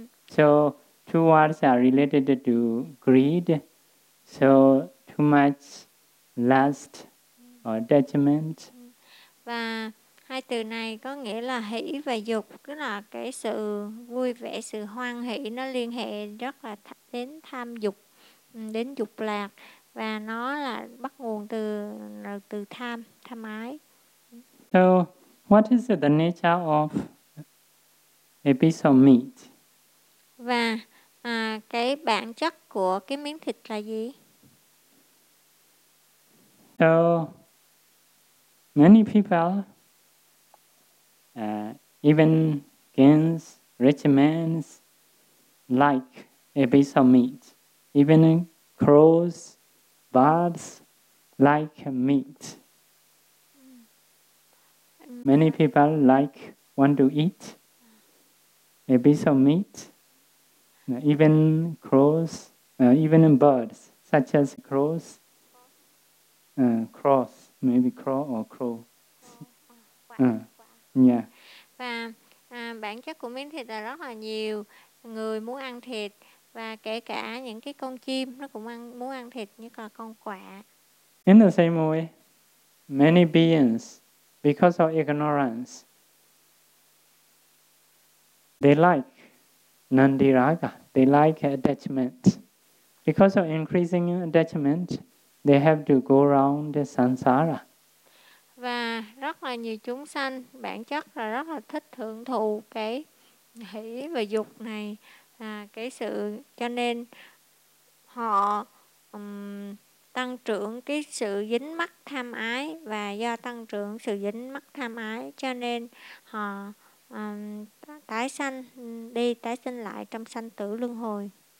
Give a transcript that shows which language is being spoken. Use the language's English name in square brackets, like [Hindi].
[English] So two words are related to greed. So too much lust or attachment. [Vietnamese] Hai từ này có nghĩa là hỷ và dục, tức là cái sự vui vẻ, sự hoan hỷ nó liên hệ rất là đến tham dục, đến dục lạc và nó là bắt nguồn từ tham ái. [English] So, what is the nature of a piece of meat? [Vietnamese] Và cái bản chất của cái miếng thịt là gì? [English] So, many people even kings, rich men like a piece of meat. Even crows, birds like meat. Many people want to eat a piece of meat. Even crows, even birds, such as crows, cross, maybe crow or crow. [Vietnamese] Và bản chất của miếng thịt là rất là nhiều người muốn ăn thịt và kể cả những cái con chim nó cũng muốn ăn thịt như là con quạ. [English] In the same way, many beings, because of ignorance, they like nandiraga, they like attachment. Because of increasing attachment, they have to go around the samsara. [Vietnamese] Và rất là nhiều chúng sanh bản chất là rất là thích hưởng thụ cái hỷ và dục này cái sự cho nên họ tăng trưởng cái sự dính mắc tham ái, và do tăng trưởng sự dính mắc tham ái cho nên họ tái sanh đi tái sinh lại trong sanh tử luân hồi.